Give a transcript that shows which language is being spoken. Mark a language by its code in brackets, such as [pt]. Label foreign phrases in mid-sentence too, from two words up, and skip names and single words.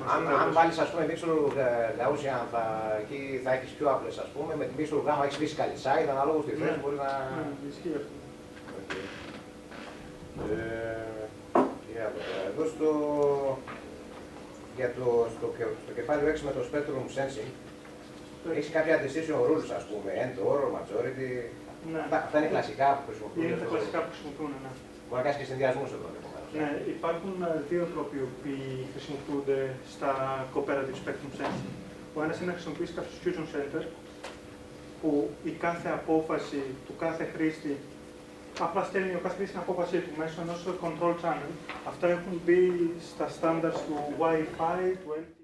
[el] Αν βάλεις, ας πούμε, [en] mixture Gaussian, [el] εκεί θα έχεις πιο απλές, ας πούμε. Με τη [en] mixture gamma [el] έχεις [en] physical side, [el] αναλόγως τη θέση μπορεί να... Ναι, ισχύει αυτό. Εδώ στο κεφάλαιο 6 με το [en] spectrum sensing, [el] έχεις κάποια [en] decision rules, [el] ας πούμε, [en] end, or, majority. [el] Ναι. Αυτά είναι κλασικά που χρησιμοποιούν. Είναι τα κλασικά που χρησιμοποιούν, ναι. Μπορεί να κάνεις και συνδυασμούς εδώ. Ναι, υπάρχουν δύο τρόποι που χρησιμοποιούνται στα [en] cooperative spectrum sensing. [el] Ο ένας είναι να χρησιμοποιήσει κάποιο [en] fusion center, [el] που η κάθε απόφαση του κάθε χρήστη απλά στέλνει ο κάθε χρήστη την απόφασή του μέσω ενός [en] control channel. [el] Αυτά έχουν μπει στα standards του Wi-Fi, του